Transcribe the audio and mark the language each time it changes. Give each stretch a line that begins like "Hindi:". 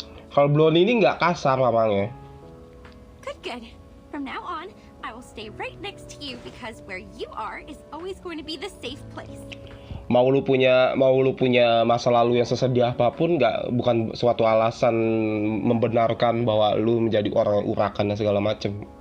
Indonesian: Kalau Blondie ini nggak kasar mamangnya.
English: Good. From now on, I will stay right next to you because where you are is always going to be the safe place.
Indonesian: Mau lu punya masa lalu yang sesedih apapun, bukan suatu alasan membenarkan bahwa lu menjadi orang yang urakan dan segala macem.